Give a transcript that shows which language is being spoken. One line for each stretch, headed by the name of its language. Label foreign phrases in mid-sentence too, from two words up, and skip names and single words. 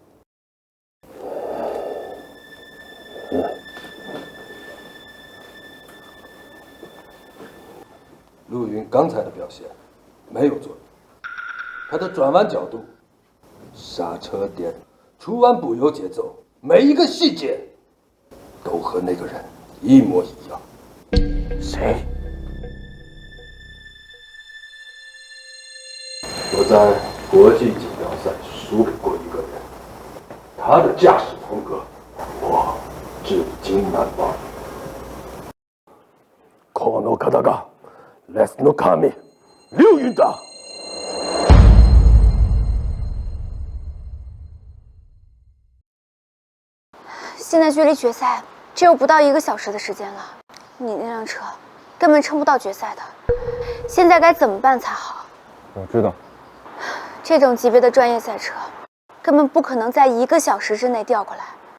Chinese: 陆云刚才的表现没有作弊，他的转弯角度、刹车点、出弯补油节奏，每一个细节都和那个人一模一样。谁？我在国际锦标赛输给过一个人，他的驾驶风格我至今难忘。
Japanese: この方がレースの神、劉雲だ。
Chinese: 现在距离决赛只有不到1个小时的时间了，你那辆车根本撑不到决赛的。现在该怎么办才好？我知道，这种级别的专业赛车，根本不可能在1个小时之内调过来。